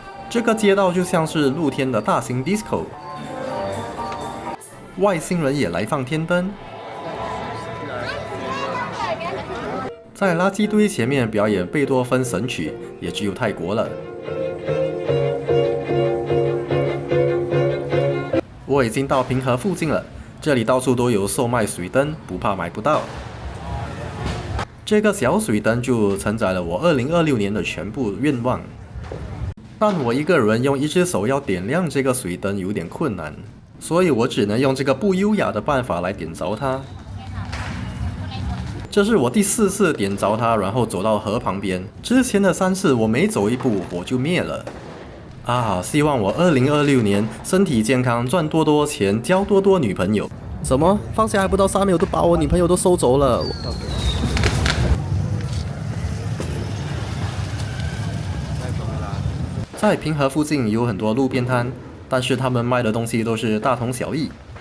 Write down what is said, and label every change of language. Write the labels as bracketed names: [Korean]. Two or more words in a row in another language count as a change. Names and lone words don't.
[Chinese] 這個街道就像是露天的大型 disco。外星人也來放天燈。在垃圾堆前面表演貝多芬神曲，也只有泰國了。我已經到平和附近了，這裡到處都有售賣水燈，不怕買不到。這個小水燈就承載了我2026年的全部願望，但我一個人用一隻手要點亮這個水燈有點困難，所以我只能用這個不優雅的辦法來點着它。這是我第4次點着它，然後走到河旁邊。之前的3次我每走一步火就滅了。啊，希望我2026年身體健康，賺多多錢，交多多女朋友。什麼？放下還不到3秒，都把我女朋友都收走了。在平和附近有很多路邊攤，但是他們賣的東西都是大同小異。